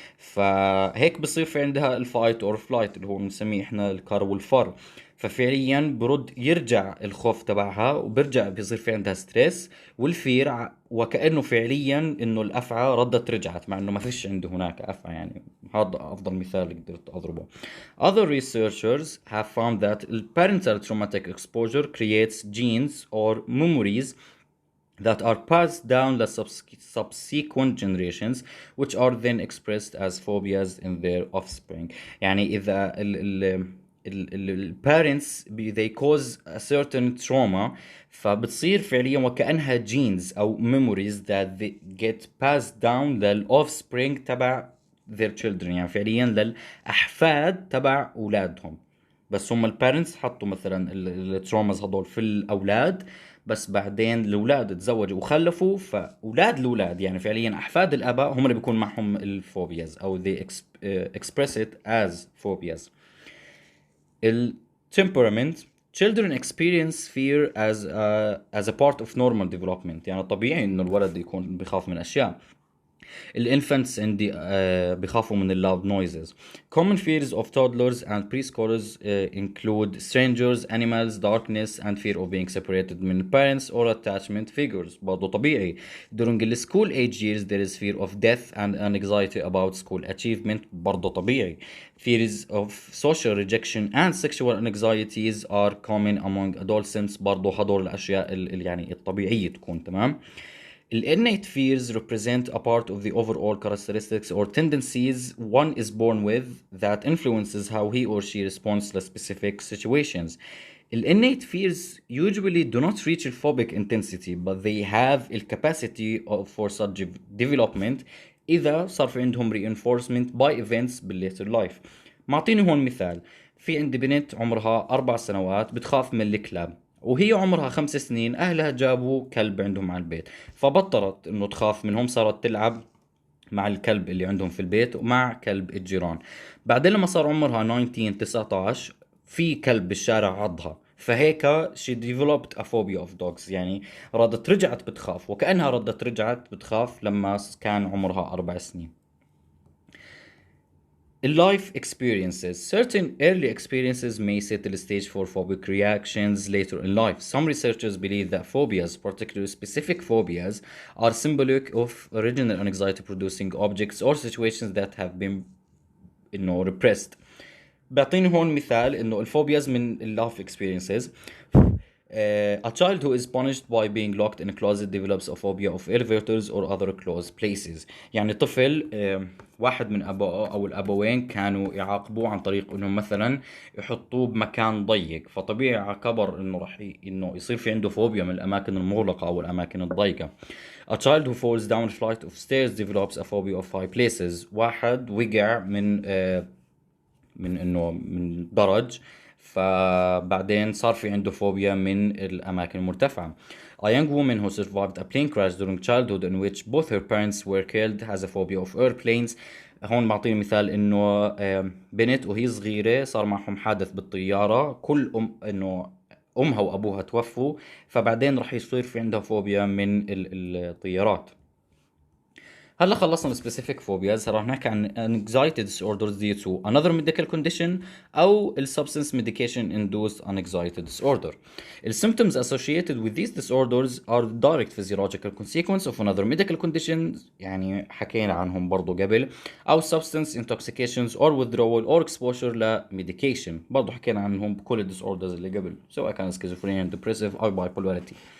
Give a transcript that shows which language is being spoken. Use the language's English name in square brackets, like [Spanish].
[Arabic] فهيك بصير في عندها الفايت اور فلايت اللي هو بنسميه احنا الكر والفر. ففعليا برد يرجع الخوف تبعها وبرجع بيصير في عندها ستريس والفير، وكأنه فعليا انه الافعى ردت رجعت مع انه ما فيش عنده هناك افعى يعني. هذا افضل مثال قدرت اضربه. [English] Other researchers have found that parental traumatic exposure creates genes or memories that are passed down the subsequent generations, which are then expressed as phobias in their offspring. [Arabic] يعني إذا ال parents [English] they cause a certain trauma، [Arabic] فبتصير فعليا وكأنها genes أو [English] memories that they get passed down [Arabic] لل offspring تبع [English] their children، [Arabic] يعني فعليا للأحفاد تبع أولادهم. بس هم البارنتس حطوا مثلا التروماز هذول في الاولاد، بس بعدين الاولاد تزوجوا وخلفوا، فاولاد الاولاد يعني فعليا احفاد الاباء هم اللي بيكون معهم الفوبياز او [English] they express it as phobias. الtemperament. Children experience fear as a part of normal development، [Arabic] يعني طبيعي انه الولد يكون بيخاف من اشياء. الانفانتس عندي بخافوا من اللود نويزز. [English] Common fears of toddlers and preschoolers include strangers, animals, darkness and fear of being separated من parents or attachment figures. [Arabic] برضو طبيعي. [English] During the school age years there is fear of death and anxiety about school achievement. [Arabic] برضو طبيعي. [English] Fears of social rejection and sexual anxieties are common among adolescents. [Arabic] برضو هدول الأشياء يعني الطبيعية تكون تمام. [English] Innate fears represent a part of the overall characteristics or tendencies one is born with that influences how he or she responds to specific situations. Innate fears usually do not reach a phobic intensity, but they have the capacity for such development [Arabic] إذا صار في عندهم [English] reinforcement by events later life. [Arabic] معطيني هون مثال. في عندي بنت عمرها 4 سنوات بتخاف من الكلاب، وهي عمرها 5 سنين أهلها جابوا كلب عندهم على البيت، فبطلت إنه تخاف منهم، صارت تلعب مع الكلب اللي عندهم في البيت ومع كلب الجيران. بعدين لما صار عمرها 19 19 في كلب بالشارع عضها، فهيك [English] she developed a phobia of dogs، [Arabic] يعني رجعت بتخاف وكأنها رجعت بتخاف لما كان عمرها 4 سنين. [English] Life experiences. Certain early experiences may set the stage for phobic reactions later in life. Some researchers believe that phobias, particularly specific phobias, are symbolic of original anxiety producing objects or situations that have been repressed. [Arabic] بعطيني هون مثال انه الفوبياز من اللايف experiences. [English] A child who is punished by being locked in a closet develops a phobia of elevators or other closed places. [Arabic] يعني طفل واحد من أبائه أو الأبوين كانوا يعاقبوه عن طريق إنهم مثلا يحطوه بمكان ضيق، فطبيعي على كبر إنه راح إنه يصير في عنده فوبيا من الأماكن المغلقة أو الأماكن الضيقة. [English] A child who falls down a flight of stairs develops a phobia of high places. [Arabic] واحد وقع من انه من درج، فبعدين صار في عنده فوبيا من الاماكن المرتفعه. [English] A young woman who survived a plane crash during childhood in which both her parents were killed has a phobia of airplanes. [Arabic] هون بعطيني مثال انه بنت وهي صغيره صار معهم حادث بالطياره، كل انه امها وابوها توفوا، فبعدين رح يصير في عندها فوبيا من الطيارات. هلا خلصنا السبيسيفيك فوبياز، راح نحكي عن [English] anxiety disorders due to another medical condition [Arabic] او ال [English] substance medication induced anxiety disorder. The symptoms associated with these disorders are direct physiological consequence of another medical condition، [Arabic] يعني حكينا عنهم برضو قبل، [English] او substance intoxications or withdrawal or exposure ل medication، [Arabic] برضو حكينا عنهم بكل ال [English] disorders اللي قبل سواء كان schizophrenia depressive او bipolarity.